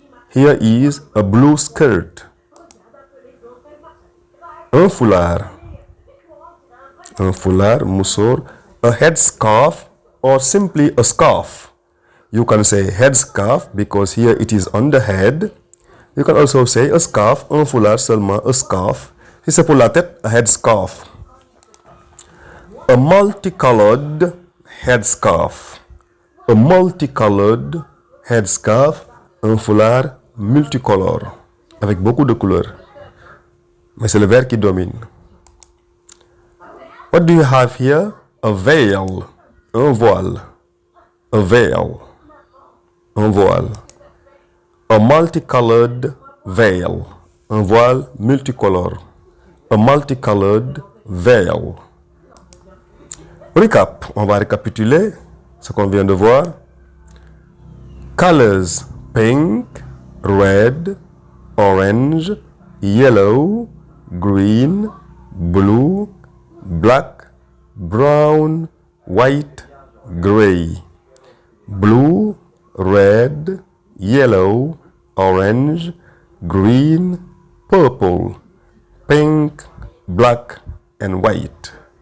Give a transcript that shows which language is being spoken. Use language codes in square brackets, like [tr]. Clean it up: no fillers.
[en] Here is a blue skirt. [fr] Un foulard, [en] mussor, a headscarf or simply a scarf. You can say headscarf because here it is on the head. You can also say a scarf, [fr] un foulard seulement, [en] a scarf. [fr] Si c'est pour la tête, [en] a headscarf. A multicolored headscarf, [fr] a multicolored headscarf, un foulard multicolore avec beaucoup de couleurs. Mais c'est le vert qui domine. [en] What do you have here? A veil, [fr] un voile, [en] a veil, un voile. A multicolored veil, [fr] un voile multicolore, [en] a multicolored veil. [fr] Recap, on va récapituler ce qu'on vient de voir. [en] Colors, pink, red, orange, yellow, green, blue, black, brown, white, gray. Blue, red, yellow, orange, green, purple, pink, black, and white.